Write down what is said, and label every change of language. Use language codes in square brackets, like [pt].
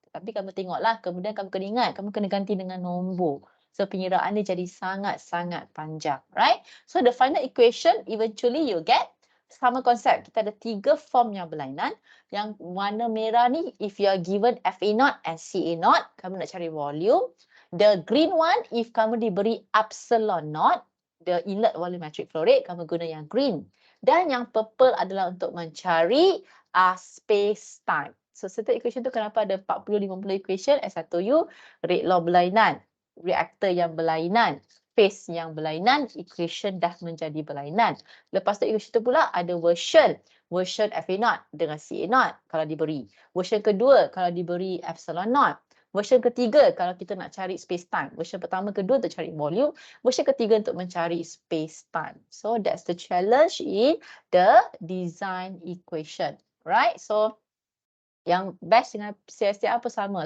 [ms] Tapi kamu tengoklah, kemudian kamu kena ingat, kamu kena ganti dengan nombor. So pengiraan dia jadi sangat-sangat panjang, right? [en] So the final equation eventually you get [ms] sama konsep. Kita ada 3 form yang berlainan. Yang warna merah ni [en] if you are given [ms] FA0 and CA0, kamu nak cari volume. [en] The green one if [ms] kamu diberi [en] epsilon naught, the inlet volumetric flow rate, [ms] kamu guna yang [en] green. [ms] Dan yang purple adalah untuk mencari space time. [en] So certain equation [ms] tu kenapa ada [en] 40-50 equation as I told you, rate law [ms] berlainan. Reaktor yang berlainan, phase yang berlainan, equation dah menjadi berlainan. Lepas tu equation tu pula ada version FA0 dengan CA0 kalau diberi. Version kedua kalau diberi epsilon naught. Version ketiga kalau kita nak cari space time. Version pertama, kedua untuk cari volume. Version ketiga untuk mencari space time. [en] So that's the challenge in the design equation, right? [ms] So yang batch dengan CSTR apa sama.